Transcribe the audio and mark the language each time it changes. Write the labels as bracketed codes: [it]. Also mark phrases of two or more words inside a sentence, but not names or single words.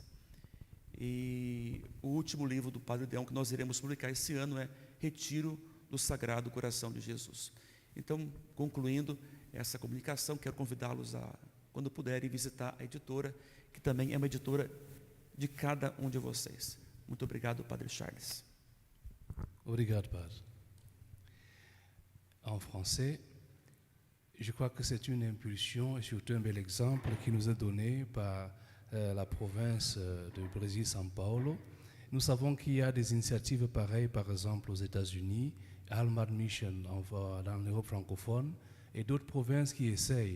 [pt] E o último livro do Padre Dehon que nós iremos publicar esse ano é Retiro do Sagrado Coração de Jesus. Então, concluindo essa comunicação, quero convidá-los a, quando puderem, visitar a editora, que também é uma editora de cada um de vocês. Muito obrigado, Padre Charles. Obrigado, Padre. [fr] En français, je crois que c'est une impulsion et surtout un bel exemple qui nous est donné par la province de Brésil, São Paulo. Nous savons qu'il y a des initiatives pareilles, par exemple aux États-Unis, Almad Mission dans l'Europe francophone, et d'autres provinces qui essayent.